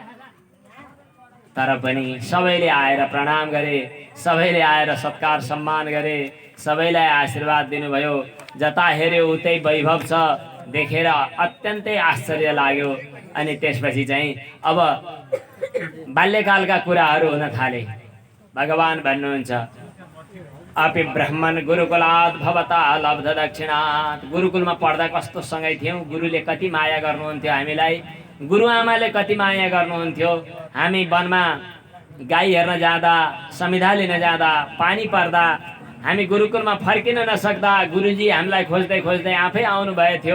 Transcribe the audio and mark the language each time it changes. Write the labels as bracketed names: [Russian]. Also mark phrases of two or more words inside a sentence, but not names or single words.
[Nepali] तर पनि सबैले आएर प्रणाम गरे, सबैले आएर सत्कार सम्मान गरे, सबैलाई आशीर्वाद दिनुभयो। जता हेऱ्यो उतै वैभव छ देखेर अत्यन्तै आश्चर्य लाग्यो। अनि त्यसपछि चाहिँ अब बाल्यकालका कुराहरू हुन थाले। भगवान भन्नुहुन्छ [Sanskrit] अपि ब्राह्मण गुरुकुलात् भवता लब्ध दक्षिणात्। [Nepali] गुरुकुलमा पढ्दा कस्तो सँगै थियौँ, गुरुले कति माया गर्नुहुन्थ्यो हामीलाई, गुरुआमाले कति माया गर्नुहुन्थ्यो। हामी वनमा गाई हेर्न जाँदा, संविधा लिन जाँदा, पानी पर्दा, हामी गुरुकुलमा फर्किन नसक्दा गुरुजी हामीलाई खोज्दै खोज्दै आफै आउनुभएको थियो।